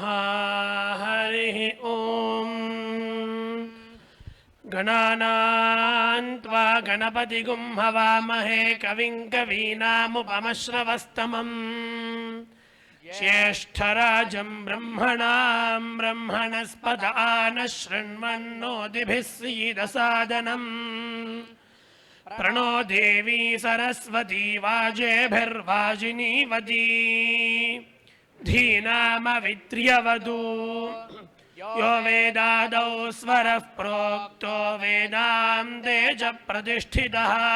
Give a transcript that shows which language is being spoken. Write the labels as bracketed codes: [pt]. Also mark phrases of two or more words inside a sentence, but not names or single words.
[sa] హరి ఓం. గణానాన్ త్వా గణపతిగుం హవామహే కవిం కవీనాముపమశ్రవస్తమం జ్యేష్ఠరాజం బ్రహ్మణాం బ్రహ్మణస్పద ఆనశృణ్వన్నోతిభిः सीदसादनम्. प्रणो देवी सरस्वती वाजेभिर्वाजिनीवती धीनामवित्र्यवधू. यो वेदादौ स्वरः प्रोक्तो वेदान्ते च प्रतिष्ठितः.